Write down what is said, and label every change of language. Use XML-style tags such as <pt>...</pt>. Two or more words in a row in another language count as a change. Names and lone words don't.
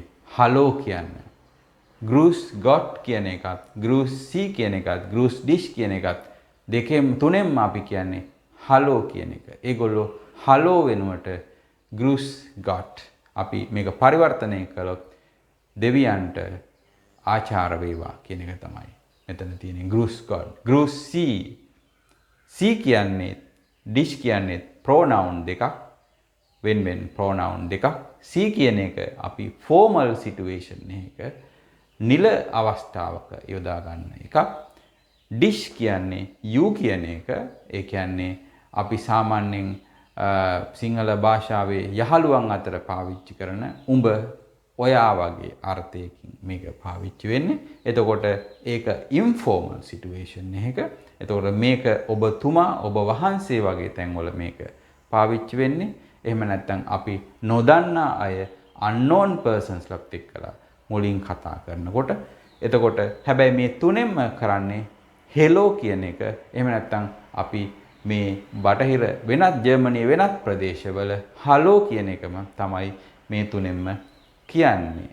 <si>හලෝ කියන්නේ.</si> <de>Gruß Gott</de> <si>කියන එකත්,</si> <de>Gruß Sie</de> <si>කියන එකත්,</si> <de>Gruß dich</de> <si>කියන එකත් දෙකෙන් තුනෙන්ම අපි කියන්නේ හලෝ කියන එක. ඒගොල්ලෝ හලෝ වෙනුවට</si> <de>Gruß Gott.</de> <si>අපි මේක පරිවර්තනය කළොත් දෙවියන්ට ආචාර වේවා කියන එක තමයි මෙතන තියෙන්නේ.</si> <de>Gruß Gott. Gruß Sie.</de> <si>Sie කියන්නේ dich කියන්නේ pronoun දෙකක්. වෙන pronoun දෙකක්. Sie කියන එක අපි</si> <en>formal situation</en> <si>එකක නිල අවස්ථාවක යොදා ගන්න එකක්. dish කියන්නේ you කියන එක. ඒ කියන්නේ අපි සාමාන්‍යයෙන් සිංහල භාෂාවේ යහළුවන් අතර පාවිච්චි කරන උඹ ඔයා වගේ අර්ථයකින් මේක පාවිච්චි වෙන්නේ. එතකොට ඒක</si> <en>informal situation</en> <si>එකක. එතකොට මේක ඔබතුමා ඔබ වහන්සේ වගේ තැන්වල මේක පාවිච්චි වෙන්නේ. එහෙම නැත්නම් අපි නොදන්නා අය</si> <en>unknown persons</en> <si>ලත් එක්කලා මුලින් කතා කරනකොට. එතකොට හැබැයි මේ තුනෙන්ම කරන්නේ hello කියන එක. එහෙම නැත්නම් අපි මේ බටහිර වෙනත් ජර්මනියේ වෙනත් ප්‍රදේශවල hello කියන එකම තමයි මේ තුනෙන්ම කියන්නේ.</si>